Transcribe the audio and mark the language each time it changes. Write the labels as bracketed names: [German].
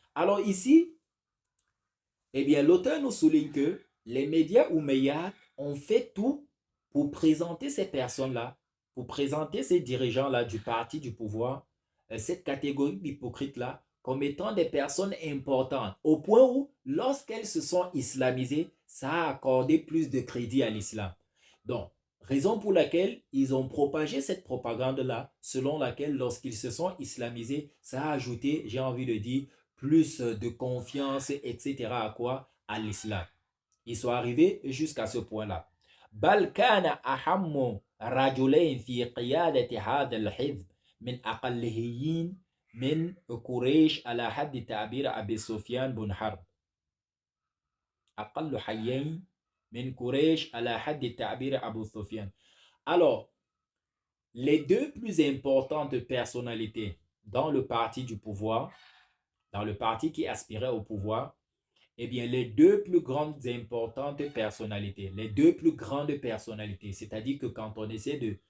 [French] Alors ici, eh bien, l'auteur nous souligne que les médias omeyyades ont fait tout pour présenter ces personnes-là, pour présenter ces dirigeants-là du parti du pouvoir, cette catégorie d'hypocrites-là, comme étant des personnes importantes, au point où, lorsqu'elles se sont islamisées, ça a accordé plus de crédit à l'islam. Donc, raison pour laquelle ils ont propagé cette propagande-là, selon laquelle, lorsqu'ils se sont islamisés, ça a ajouté, j'ai envie de dire, plus de confiance, etc. à quoi? À l'islam. Ils sont arrivés jusqu'à ce point-là. [Arabic] بل كان أهم رجلين في قيادة هذا الحزب من أقليين من قريش على حد تعبير أبي سفيان بن حرب. أقل حيين من قريش على حد تعبير أبو سفيان. [French] Alors, les deux plus importantes personnalités dans le parti du pouvoir, dans le parti qui aspirait au pouvoir, eh bien, les deux plus grandes importantes personnalités, les deux plus grandes personnalités, c'est-à-dire que quand on essaie